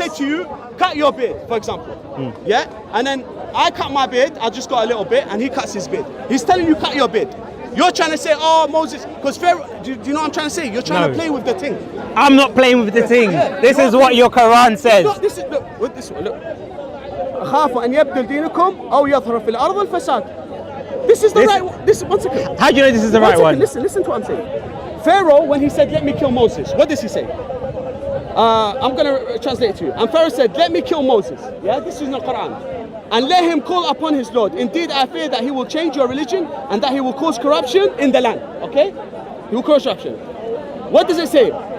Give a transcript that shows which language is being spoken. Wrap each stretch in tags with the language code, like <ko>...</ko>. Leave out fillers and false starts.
<en>If I said to you, cut your beard, for example, yeah? And then I cut my beard, I just got a little bit, and he cuts his beard. He's telling you, cut your beard. You're trying to say, oh, Moses, because Pharaoh, do you know what I'm trying to say? You're trying to play with the thing. I'm not playing with the thing. This is what your Quran says. Look, this one, look.</en> <ar>أخاف أن يبدل دينكم أو يظهر في الأرض الفساد.</ar> <en>This is the right one. One second. How do you know this is the right one? Listen to what I'm saying. Pharaoh, when he said, let me kill Moses, what does he say? I'm going to translate it to you. And Pharaoh said, let me kill Moses. Yeah, this is in the Quran. and let him call upon his Lord. Indeed, I fear that he will change your religion and that he will cause corruption in the land. Okay? He will cause corruption. What does it say?</en>